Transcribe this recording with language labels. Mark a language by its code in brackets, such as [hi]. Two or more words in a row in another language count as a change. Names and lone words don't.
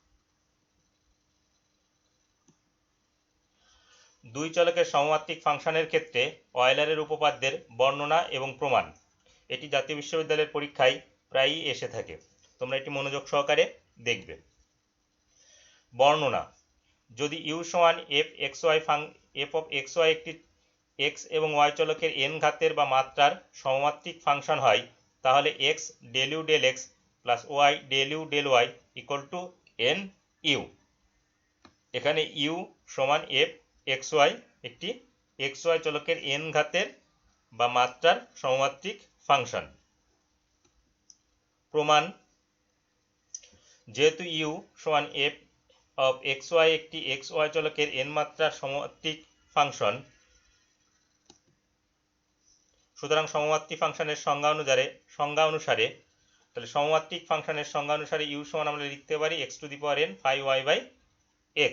[bn] দুই চলকের সমমাত্রিক ফাংশনের ক্ষেত্রে অয়েলারের উপপাদ্যের বর্ণনা এবং প্রমাণ, এটি জাতীয় বিশ্ববিদ্যালয়ের পরীক্ষায় প্রায়ই এসে থাকে। তোমরা এটি মনোযোগ সহকারে দেখবে। বর্ণনা: যদি u সমান [en] f of xy [bn] একটি x এবং y চলকের n ঘাতের বা মাত্রার সমমাত্রিক ফাংশন হয় তাহলে [en] x del u del x plus y del u del y = nu। [bn] এখানে u সমান f xy একটি xy চলকের n ঘাতের বা মাত্রার সমমাত্রিক ফাংশন। প্রমাণ: যেহেতু u সমান [en] f of xy [bn] একটি xy চলকের n মাত্রার সমমাত্রিক ফাংশন, সুতরাং সমমাত্রিক ফাংশনের সংজ্ঞা অনুসারে তাহলে সমমাত্রিক ফাংশনের সংজ্ঞা অনুসারে u সমান আমরা লিখতে পারি x⁴n [en] phi y by x।